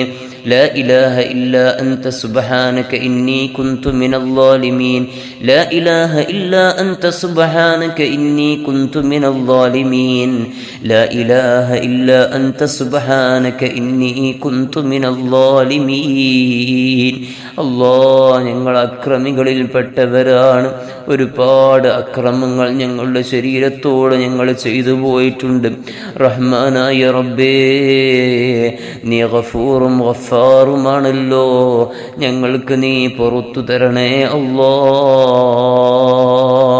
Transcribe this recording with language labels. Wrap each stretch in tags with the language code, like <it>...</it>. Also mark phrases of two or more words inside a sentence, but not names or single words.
<ar>لا إله إلا أنت سبحانك إني كنت من الظالمين. لا إله إلا أنت سبحانك إني كنت من الظالمين. لا إله إلا أنت سبحانك إني كنت من الظالمين.</ar> <ml>അല്ലാഹ്, ഞങ്ങൾ അക്രമികളിൽപ്പെട്ടവരാണ്. ഒരുപാട് അക്രമങ്ങൾ ഞങ്ങളുടെ ശരീരത്തോട് ഞങ്ങൾ ചെയ്തു പോയിട്ടുണ്ട്. റഹ്മാനായ റബ്ബേ, നീ ഗഫൂറും ഗഫാറുമാണല്ലോ, ഞങ്ങൾക്ക് നീ പുറത്തു തരണേ അല്ലാഹ്.</ml>